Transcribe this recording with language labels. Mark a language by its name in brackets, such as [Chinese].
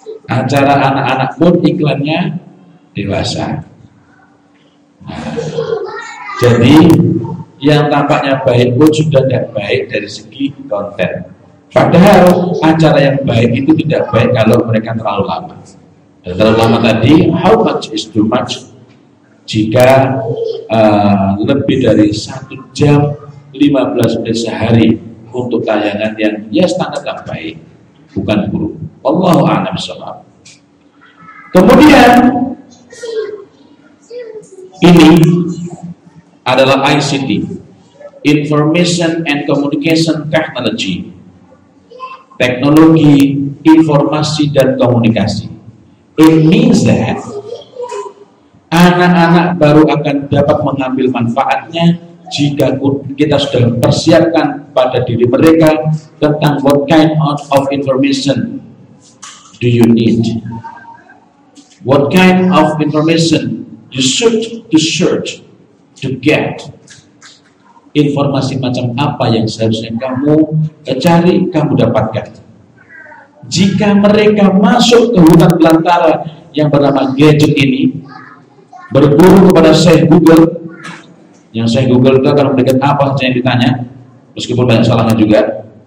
[Indonesian] Acara anak-anak pun iklannya dewasa. Jadi, yang tampaknya baik pun sudah tidak baik dari segi konten. Padahal acara yang baik itu tidak baik kalau mereka terlalu lama. Dan terlalu lama tadi, [English] how much is too much? [Indonesian] Jika lebih dari 1 jam 15 menit sehari untuk tayangan yang ya standar yang baik, bukan buruk. [Arabic] Wallahu a'lam bishawab. [Indonesian] Kemudian ini adalah ICT, [English] Information and Communication Technology. [Indonesian] Teknologi informasi dan komunikasi. [English] It means that [Indonesian] anak-anak baru akan dapat mengambil manfaatnya jika kita sudah persiapkan pada diri mereka tentang [English] what kind of information do you need. What kind of information you should to search to get. [Indonesian] Informasi macam apa yang seharusnya kamu cari, kamu dapatkan. Jika mereka masuk ke hutan belantara yang bernama gadget ini, berburu kepada Syekh Google, yang Syekh Google itu akan memberikan apa saja yang ditanya, meskipun banyak salahnya juga.